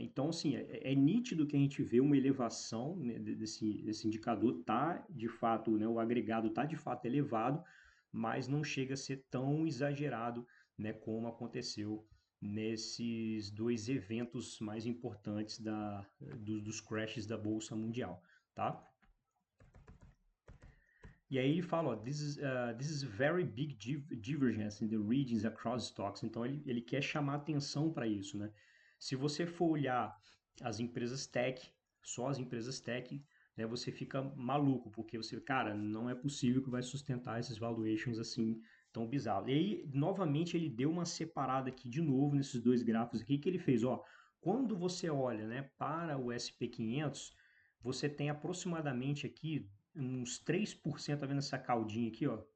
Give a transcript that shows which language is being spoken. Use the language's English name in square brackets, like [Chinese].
[Portuguese] Então, assim, é nítido que a gente vê uma elevação, né, desse indicador, tá de fato, né, o agregado tá de fato elevado, mas não chega a ser tão exagerado, né, como aconteceu nesses dois eventos mais importantes dos crashes da Bolsa Mundial, tá? E aí ele fala, ó, [English] this is very big divergence in the readings across stocks. [Portuguese] Então ele quer chamar atenção para isso, né? Se você for olhar as empresas tech, só as empresas tech, né, você fica maluco, porque você, cara, não é possível que vai sustentar esses valuations assim tão bizarros. E aí, novamente, ele deu uma separada aqui de novo nesses dois gráficos aqui que ele fez, ó, quando você olha, né, para o SP500, você tem aproximadamente aqui uns 3%, tá vendo essa caldinha aqui, ó?